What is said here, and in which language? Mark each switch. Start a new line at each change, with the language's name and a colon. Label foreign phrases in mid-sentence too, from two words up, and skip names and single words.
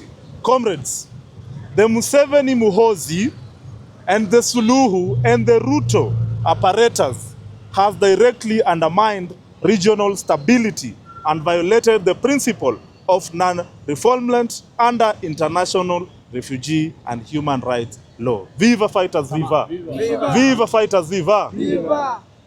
English: Comrades, the Museveni-Muhoozi and the Suluhu and the Ruto apparatus has directly undermined regional stability and violated the principle of non-refoulement under international refugee and human rights law. Viva fighters, viva! Viva! Viva fighters, viva! Viva!